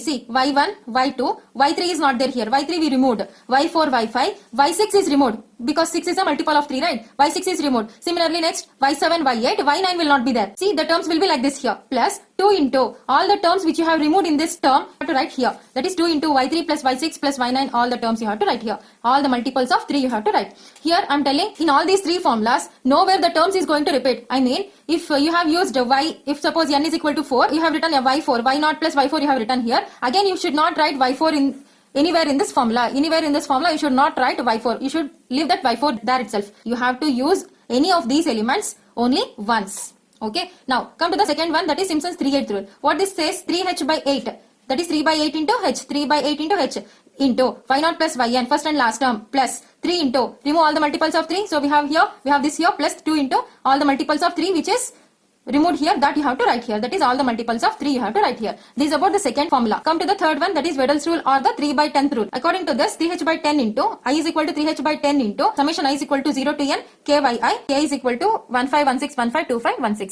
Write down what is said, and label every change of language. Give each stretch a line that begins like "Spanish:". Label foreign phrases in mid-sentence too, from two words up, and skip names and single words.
English: See, y1, y2, y3 is not there here. y3 we removed. y4, y5, y6 is removed. Because 6 is a multiple of 3, right? y6 is removed. Similarly, next, y7, y8, y9 will not be there. See, the terms will be like this here. Plus 2 into all the terms which you have removed in this term, you have to write here. That is 2 into y3 plus y6 plus y9, all the terms you have to write here. All the multiples of 3 you have to write. Here, I am telling, in all these three formulas, nowhere the terms is going to repeat. I mean, if you have used y, if suppose n is equal to 4, you have written a y4, y0 plus y4 you have written here. Again, you should not write y4 in anywhere in this formula. Anywhere in this formula, you should not write y4. You should leave that y4 there itself. You have to use any of these elements only once. Okay. Now, come to the second one, that is Simpson's 3/8 rule. What this says, 3h by 8. That is 3 by 8 into h. 3 by 8 into h into y0 plus yn, first and last term, plus 3 into, remove all the multiples of 3. So, we have this here, plus 2 into all the multiples of 3, which is removed here, that you have to write here. That is all the multiples of 3 you have to write here. This is about the second formula. Come to the third one, that is Weddell's rule or the 3/10 rule. According to this, 3h by 10 into I is equal to 3h by 10 into summation I is equal to 0 to n kyi, k is equal to 1516152516.